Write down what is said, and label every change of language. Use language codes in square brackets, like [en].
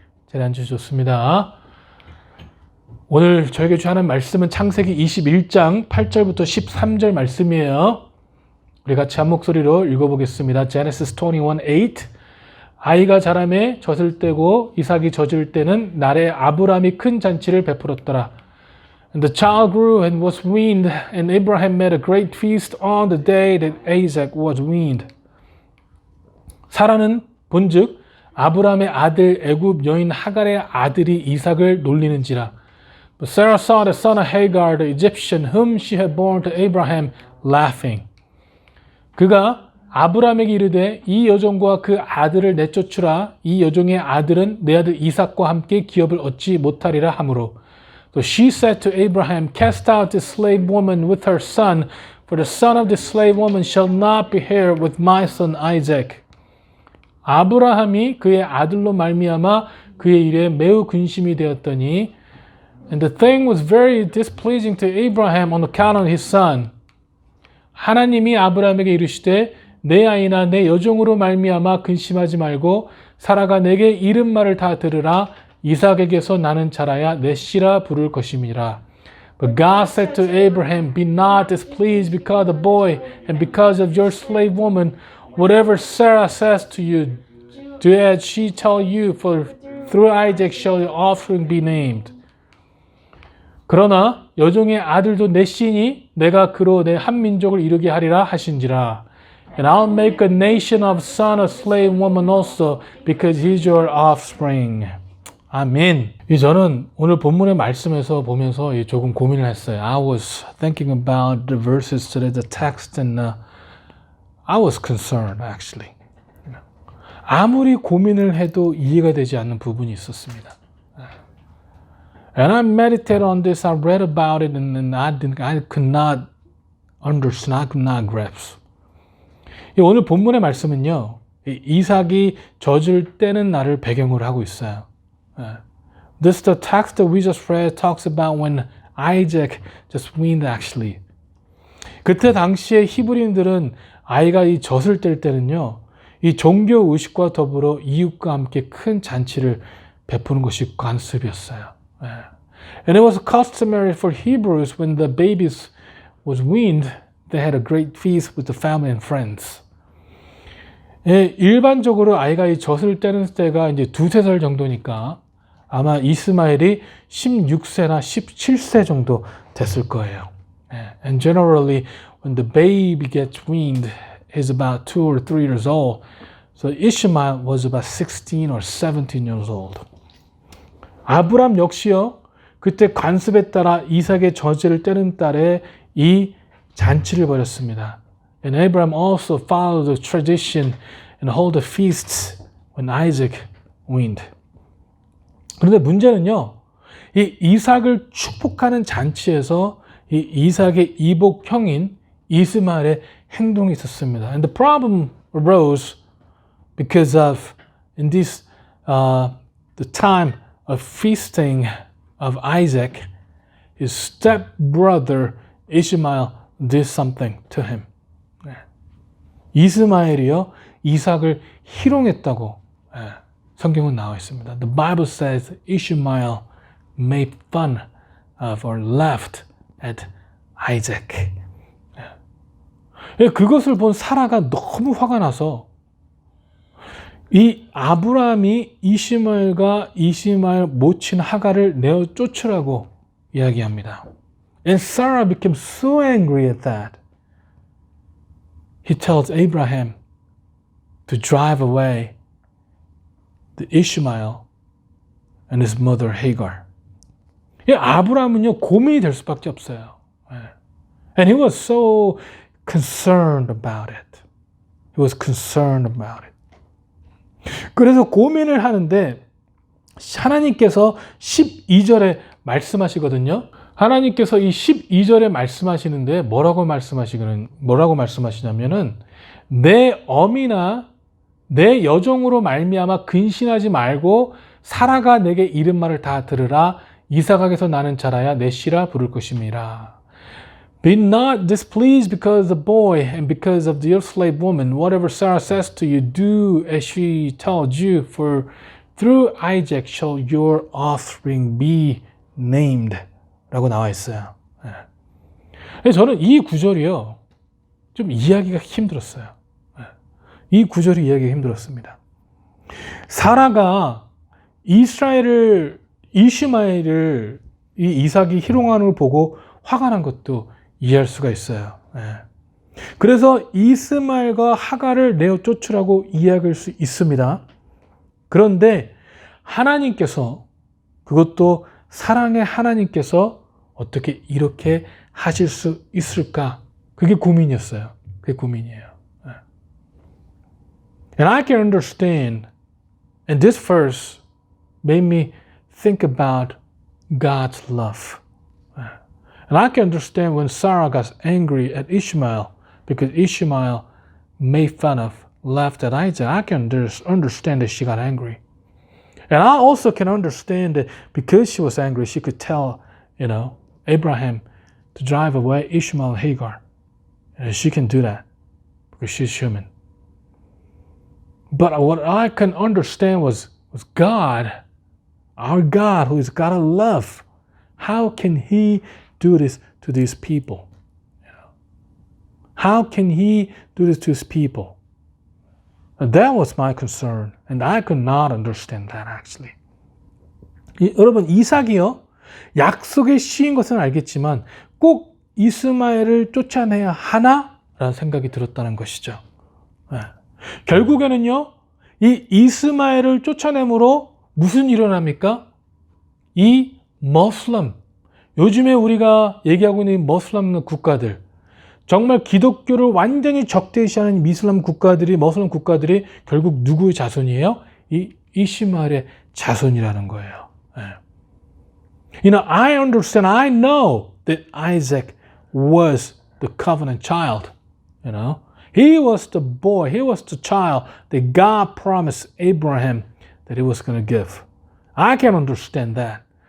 [ko] 자리에 앉으셨습니다. 오늘 저에게 주하는 말씀은 창세기 21장 8절부터 13절 말씀이에요. 우리 같이 한 목소리로 읽어보겠습니다. [en] Genesis 21:8. [ko] 아이가 자라매 젖을 떼고 이삭이 젖을 때는 날에 아브람이 큰 잔치를 베풀었더라. [en] And the child grew and was weaned, and Abraham made a great feast on the day that Isaac was weaned. [ko] 사라는 본즉 아브람의 아들 애굽 여인 하갈의 아들이 이삭을 놀리는지라. [en] But Sarah saw the son of Hagar, the Egyptian, whom she had born to Abraham, laughing. [ko] 그가 아브람에게 이르되 이 여종과 그 아들을 내쫓으라. 이 여종의 아들은 내 아들 이삭과 함께 기업을 얻지 못하리라 하므로. [en] So she said to Abraham, Cast out this slave woman with her son, for the son of this slave woman shall not be heir with my son Isaac. [ko] 아브라함이 그의 아들로 말미암아 그의 일에 매우 근심이 되었더니 [en] And the thing was very displeasing to Abraham on account of his son. [ko] 하나님이 아브라함에게 이르시되 내 아이나 내 여종으로 말미암아 근심하지 말고 사라가 내게 이른 말을 다 들으라. 이삭에게서 나는 자라야 내 씨라 부를 것임이라. [en] But God said to Abraham, Be not displeased because of the boy and because of your slave woman. Whatever Sarah says to you, do as she tell you, for through Isaac shall your offspring be named. [ko] 그러나 여종의 아들도 내 씨니 내가 그로 내 한 민족을 이루게 하리라 하신지라. [en] And I'll make a nation of son of slave woman also, because he is your offspring. [ko] 아멘. 저는 오늘 본문의 말씀에서 보면서 조금 고민을 했어요. [en] I was thinking about the verses today, the text, and I was concerned actually. [ko] 아무리 고민을 해도 이해가 되지 않는 부분이 있었습니다. [en] And I meditated on this, I read about it, and I could not understand, I could not grasp. [ko] 오늘 본문의 말씀은요, 이삭이 젖을 떼는 날을 배경으로 하고 있어요. [en] This the text that we just read talks about when Isaac just weaned actually. [ko] 그때 당시에 히브리인들은 아이가 이 젖을 뗄 때는요, 이 종교 의식과 더불어 이웃과 함께 큰 잔치를 베푸는 것이 관습이었어요. [en] And it was customary for Hebrews when the babies was weaned, they had a great feast with the family and friends. [ko] 일반적으로 아이가 이 젖을 떼는 때가 이제 2-3살 정도니까 아마 이스마엘이 16세나 17세 정도 됐을 거예요. [en] And generally, when the baby gets weaned, he's about 2 or 3 years old. So Ishmael was about 16 or 17 years old. [ko] 아브람 역시요, 그때 관습에 따라 이삭의 젖을 떼는 달에 이 잔치를 벌였습니다. [en] And Abraham also followed the tradition and hold the feasts when Isaac weaned. [ko] 그런데 문제는요, 이 이삭을 축복하는 잔치에서 이 이삭의 이복 형인 이스마엘의 행동이 있었습니다. [en] And the problem arose because of in this the time of feasting of Isaac, his stepbrother Ishmael did something to him. [ko] 이스마엘이요, 이삭을 희롱했다고 성경은 나와 있습니다. [en] The Bible says Ishmael made fun of or laughed at Isaac. [ko] 그것을 본 사라가 너무 화가 나서 이 아브라함이 이시마엘과 이시마엘 모친 하가를 내어 쫓으라고 이야기합니다. [en] And Sarah became so angry at that. He tells Abraham to drive away the Ishmael and his mother Hagar. [ko] 아브라함은요, 고민이 될 수밖에 없어요. [en] And he was so concerned about it. He was concerned about it. [ko] 그래서 고민을 하는데 하나님께서 12절에 말씀하시거든요. 하나님께서 이 12절에 말씀하시는데 뭐라고 말씀하시냐면은 내 어미나 내 여종으로 말미암아 근신하지 말고 사라가 내게 이른 말을 다 들으라. 이삭에게서 나는 자라야 내 씨라 부를 것임이라. [en] Be not displeased because of the boy and because of your slave woman. Whatever Sarah says to you, do as she tells you. For through Isaac shall your offspring be named. [ko] 라고 나와 있어요. 저는 이 구절이요, 좀 이해하기가 힘들었어요. 이 구절이 이해하기가 힘들었습니다. 사라가 이스마엘을 이 이삭이 희롱하는 걸 보고 화가 난 것도 이해할 수가 있어요. 그래서 이스마엘과 하가를 내어 쫓으라고 이야기할 수 있습니다. 그런데 하나님께서, 그것도 사랑의 하나님께서 어떻게 이렇게 하실 수 있을까? 그게 고민이었어요. 그게 고민이에요. [en] And I can understand, and this verse made me think about God's love. And I can understand when Sarah got angry at Ishmael because Ishmael made fun of, laughed at Isaac. I can understand that she got angry. And I also can understand that because she was angry, she could tell, Abraham to drive away Ishmael and Hagar. And she can do that because she's human. But what I can understand was God, our God, who is God of love. How can He do this to these people? How can He do this to His people? And that was my concern, and I could not understand that actually. [ko] 여러분, 이삭이요, 약속의 씨인 것은 알겠지만 꼭 이스마엘을 쫓아내야 하나? 라는 생각이 들었다는 것이죠. 결국에는요, 이 이스마엘을 쫓아내므로 무슨 일이 일어납니까? 이 머슬람, 요즘에 우리가 얘기하고 있는 머슬람 국가들, 정말 기독교를 완전히 적대시하는 머슬람 국가들이 결국 누구의 자손이에요? 이 이스마엘의 자손이라는 거예요. [en] I understand, I know that Isaac was the covenant child. He was the boy, he was the child that God promised Abraham that he was going to give. I can understand that.